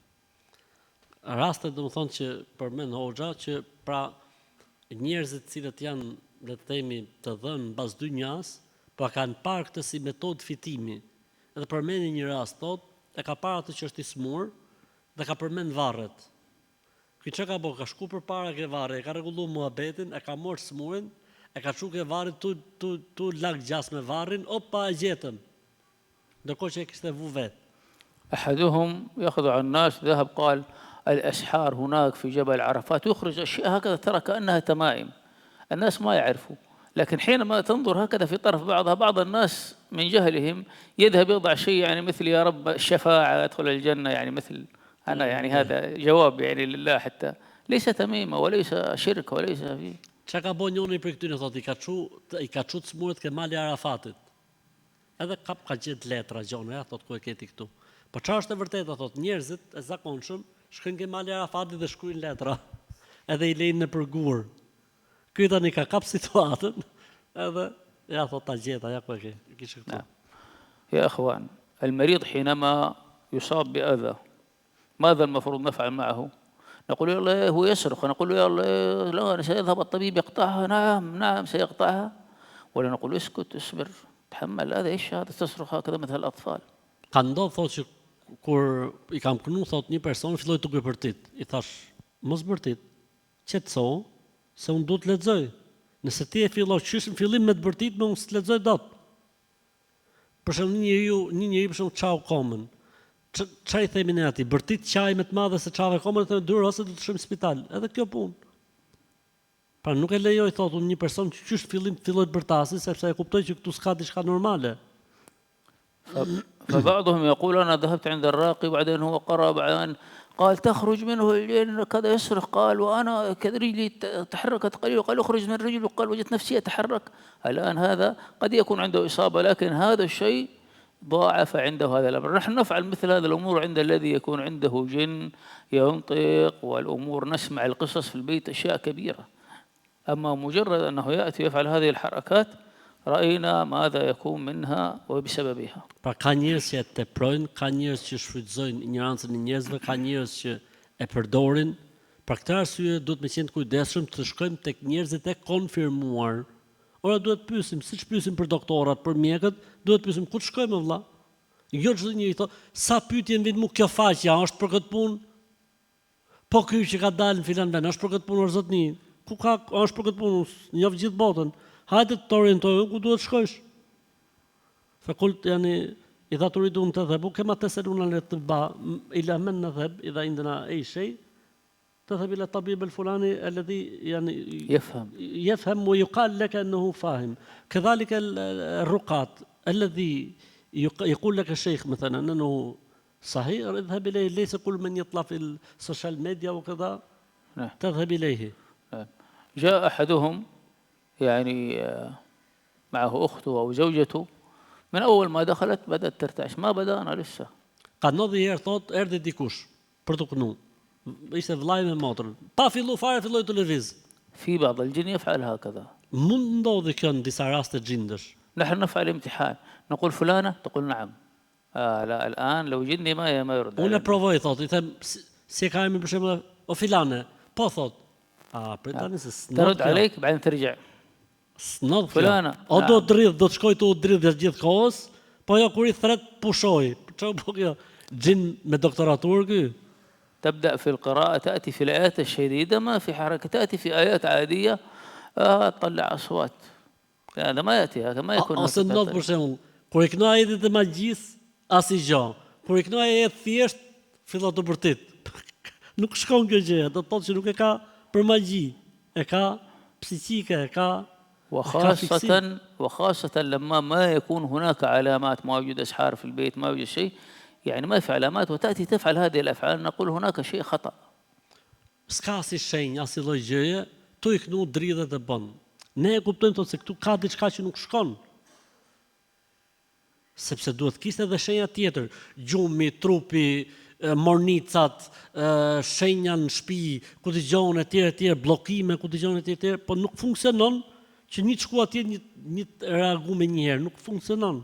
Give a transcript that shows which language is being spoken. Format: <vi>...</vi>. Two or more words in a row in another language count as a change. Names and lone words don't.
<sq>Rastet do të thonë që përmend Hoxha që pra njerëzit cilët janë le të themi të dhënë mbas dynjas, pra kanë parë këtë si metodë fitimi. Edhe përmendi një rast thotë e ka parë atë që është i smur dhe ka përmend varret. Ky çka ka bëu, ka shku përpara ke varri, e ka rregulluar muhabetin, e ka marrë smurin, e ka çu ke varrit tu lag gjas me varrin, opa e gjetëm. Ndërkohë që e kishte vu vet.</sq> <ar>أحدهم يخدع الناس، ذهب قال الأسحار هناك في جبل عرفات، يخرج أشياء هكذا ترى كأنها تمائم، الناس ما يعرفوا، لكن حينما تنظر هكذا في طرف بعضها بعض الناس من جهلهم يذهب يضع شيء يعني مثل يا رب الشفاعة أدخل الجنة، يعني مثل أنا يعني هذا جواب يعني لله، حتى ليس تميمة وليس شرك وليس فيه.</ar> <sq>Çka ka bën njëri prej këtyre thotë i ka çu smuret ke mali Arafatit. Edhe ka gjet letra gjona, ja thotë ku e keti këtu. Po çfarë është e vërteta thotë njerëzit e zakonshëm shkojnë ke mali Arafatit dhe shkruajnë letra. Edhe i lejnë në përgur. Ky tani ka kap situatën, edhe ja thotë ta gjeta, ja ku e ke. Kishte këtu.</sq> <ar>يا إخوان المريض حينما يصاب بأذى ماذا المفروض نفعل معه؟ نقول يلا هو يصرخ ونقول له يلا لا سيذهب الطبيب يقطعها، نعم سيقطعها، ولا نقول اسكت اصبر تحمل هذا ايش هذا تصرخ هكذا مثل الأطفال.</ar> <sq>Ka ndodhur thotë që kur i kam kënu thotë një person filloi të bërtit. I thash mos bërtit, qetëso se unë duhet të lexoj. Nëse ti e fillon qysh në fillim me të bërtit, më unë s'të lexoj dot. Për shembull një njeri për shembull çau komën. Çfarë i themi ne atij? Bërtit çaj më të madhe se çave komën, thonë dur ose do të shkojmë në spital. Edhe kjo punë. Pra nuk e lejoj thotë unë një person që qysh fillim filloi të bërtasi sepse e kuptoj që këtu s'ka diçka normale.</sq> <ar>فبعضهم يقول أنا ذهبت عند الراقي وبعدين هو قرأ بعدين قال تخرج منه الجن كذا يصرخ، قال وأنا كذا رجلي تحركت قليلا، قال اخرج من رجلي، وقال وجدت نفسي أتحرك. الآن هذا قد يكون عنده إصابة لكن هذا الشيء ضاعف عنده هذا الأمر. نحن نفعل مثل هذه الأمور عند الذي يكون عنده جن ينطق والأمور، نسمع القصص في البيت أشياء كبيرة، أما مجرد أنه يأتي يفعل هذه الحركات رأينا ماذا يكون منها وبسببها.</ar> <sq>Pra ka njerëz që e teprojnë, ka njerëz që shfrytëzojnë ignorancën e njerëzve, ka njerëz që e përdorin. Për këtë arsye duhet me qenë të kujdesshëm të shkojmë tek njerëzit e konfirmuar. Ora duhet pyesim, siç pyesim për doktorat, për mjekët, duhet pyesim ku të shkojmë vëlla. Jo çdo njeri thotë, sa pyetje vjen mu kjo faqja, është për këtë punë? Po ky që ka dalë në filan vend, është për këtë punë zotni. Ku ka është për këtë punë? Njoh gjithë botën. Hajde të orientojmë ku duhet shkosh.</sq> <ar>فقلت يعني إذا تريدون تذهبوا كما تسألون الأطباء إلى من نذهب إذا عندنا أي شيء؟ تذهب إلى الطبيب الفلاني الذي يعني يفهم ويقال لك أنه فاهم. كذلك الرقاة الذي يقول لك الشيخ مثلا أنه صحيح اذهب إليه، ليس كل من يطلع في</ar> <en>social media</en> <ar>وكذا تذهب إليه. جاء أحدهم يعني معه أخته أو زوجته، من أول ما دخلت بدأت ترتعش، ما بدأنا لسه.</ar> <sq>Ka ndodhi herë thotë erdhi dikush për të kënu. Ishte vllai me motrën. Pa fillu fare filloi të lëviz.</sq> <ar>في بعض الجن يفعل هكذا.</ar> <sq>Mund ndodhi kjo në disa raste gjindesh.</sq> <ar>نحن نفعل امتحان، نقول فلانة تقول نعم. لا الآن لو جني ما يرد.</ar> <sq>Unë e provoj thotë, I them si ka emrin për shembull o filane. Po thotë. Prit tani se</sq> <ar>ترد عليك بعدين ترجع.</ar> <sq>Snodh fulana. O do të dridh, do të shkoj të u dridh gjithë kohës, po jo kur I thret pushoj. Çfarë po kjo? Gjin me doktoraturë ky.</sq> <ar>تبدأ في القراءة تأتي في الآيات الشديدة ما في حركة، تأتي في آيات عادية تطلع أصوات. هذا ما يأتي، هذا ما يكون.</ar> <sq>Ose ndodh për shembull, kur I këno ajetet e magjisë, asgjë. Kur I këno ajet thjesht, fillon të bërtit. Nuk shkon kjo gjë, do të thotë që nuk e ka për magji, e ka psikike, e ka</sq> <ar>وخاصة لما ما يكون هناك علامات، ما يوجد أسحار في البيت، ما يوجد شيء، يعني ما في علامات وتأتي تفعل هذه الأفعال، نقول هناك شيء خطأ.</ar> <sq>S'ka si shenjë, as lloj gjëje, këtu i knu dridhet e bën. Ne e kuptojmë thotë se këtu ka diçka që nuk shkon. Sepse duhet kishte edhe shenja tjetër, gjumi, trupi, mornicat, shenja në shtëpi, ku dëgjon etj, bllokime, ku dëgjon etj, po nuk funksionon që një të shku atje një të reagu me njëherë, nuk funksionon.</sq>